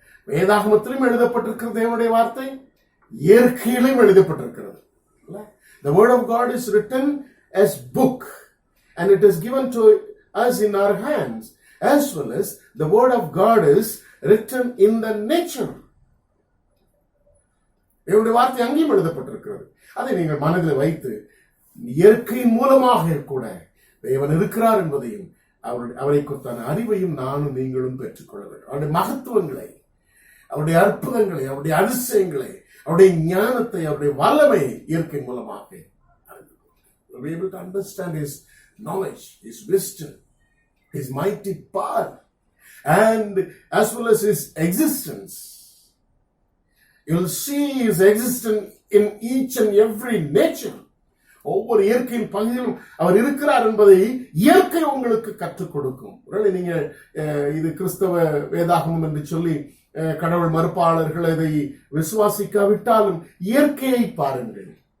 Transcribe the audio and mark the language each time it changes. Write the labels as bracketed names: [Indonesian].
[Tamil] வேதாகமத்திலும் எழுதப்பட்டிருக்கிறது தேவனுடைய வார்த்தை, இயற்கையிலும் எழுதப்பட்டிருக்கிறது. [English] The word of God is written as book and it is given to us in our hands, as well as the word of God is written in the nature. [Tamil] தேவனுடைய வார்த்தை அங்கேயும் எழுதப்பட்டிருக்கிறது. அதை நீங்கள் மனதில் வைத்து இயற்கையின் மூலமாக கூட தேவன் இருக்கிறார் என்பதையும் அவரை குறித்தான அறிவையும் நானும் நீங்களும் பெற்றுக்கொள்ள வேண்டும். அவருடைய மகத்துவங்களை, அவருடைய அற்புதங்களை, அவருடைய அதிசயங்களை, அவருடைய ஞானத்தை, அவருடைய வல்லமை இயற்கை மூலமாக [English] be able to understand his knowledge, his wisdom, his mighty power, and as well as his existence. You'll see his existence in each and every nature. [Tamil] ஒவ்வொரு இயற்கையின் பகுதியிலும் அவர் இருக்கிறார் என்பதை இயற்கை உங்களுக்கு கற்றுக் கொடுக்கும். நீங்க இது கிறிஸ்தவ வேதாகமம் என்று சொல்லி கடவுள் மறுப்பாளர்கள் இதை விசுவாசிக்காவிட்டாலும் இயற்கையை பாருங்கள்.